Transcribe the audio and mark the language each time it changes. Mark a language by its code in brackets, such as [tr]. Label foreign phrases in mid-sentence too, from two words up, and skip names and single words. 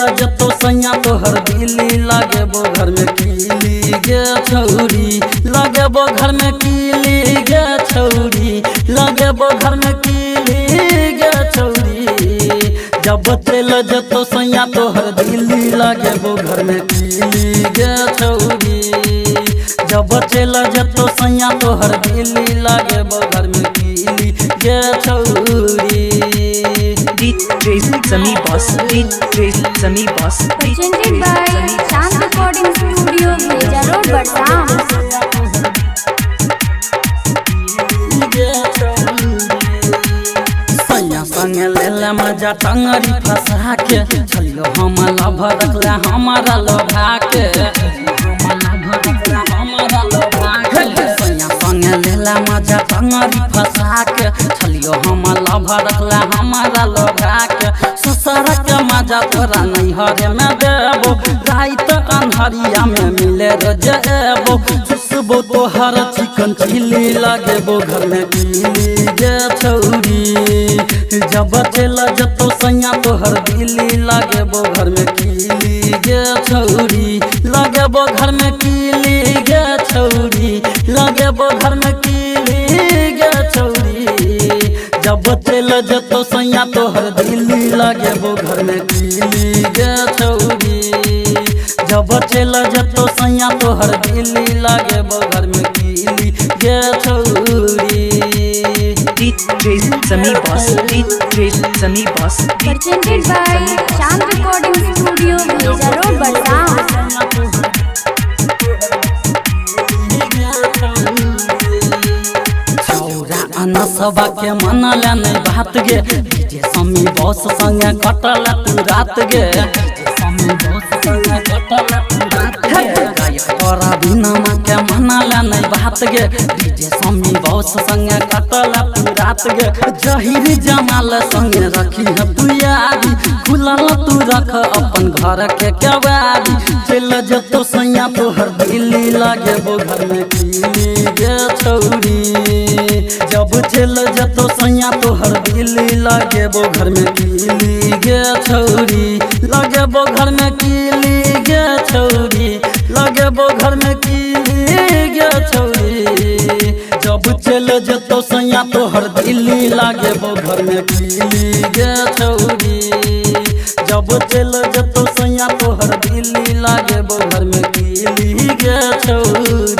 [mai] जतो सैया तोहर दिली लागेबो घर में कीली गे छौरी लागेबो घर में कीली गे छौरी लागेबो घर में कीली गे छौरी जब चल जतो सैया तोहर दिली लागेबो घर में कीली गे छौरी जब चल जतो सैया तोहर दिली लागेबो घर में कीली गे छौरी [en] DJ Sami Boss, DJ Sami Boss, presented by Shant Recording Studio, Beja Road, Barsam. [mai] सैया संगे लेला मजा टंगरी फंसा के चलियो हम लभ रखला हमारा लोभा के सैया संगे लेला मजा टंगरी फंसा के चलियो हम लभ रखला हमारा लोभा के ससुर के मजा तोरा नैहरे में देबो रात अन्हरिया में मिले रजेबो चुसबो तोहर चिकन चिली लागेबो घर में कीली गे छौरी जब चल जतो सैया तोहर दिली लागेबो घर में कीली गे छौरी लागेबो घर में कीली गे छौरी लागेबो घर में कीली गे छौरी जब चल जतो सैया तोहर दिली लागेबो घर में कीली गे छौरी जब चल जतो सैया तोहर दिली लागेबो घर में कीली गे छौरी [en] DJ Sami Boss, DJ Sami Boss, Presented by Shant Recording Studio, Beja Road, Barsam. [mai] नसबा के मनला नहीं बात गे डीजे समी बॉस संगे कटल तू रात गे समी बॉस संगे कटल तू रात गे गायक तोरा बिना के मनला नहीं बात गे डीजे समी बॉस संगे कटल तू रात गे जहीर जमाल संगे रखी है तू यारी खुलल तू रख अपन घर के केवारी चल जतो सैया तोहर दिली लागेबो घर में कीली गे छौरी जब चल जतो सैया तोहर दिली लागेबो घर में कीली गे छौरी लागेबो घर में कीली गे छौरी लागेबो घर में कीली गे छौरी जब चल जतो सैया तोहर दिली लागेबो घर में कीली गे छौरी जब चल जतो सैया तोहर दिली लागेबो घर में कीली गे छौरी।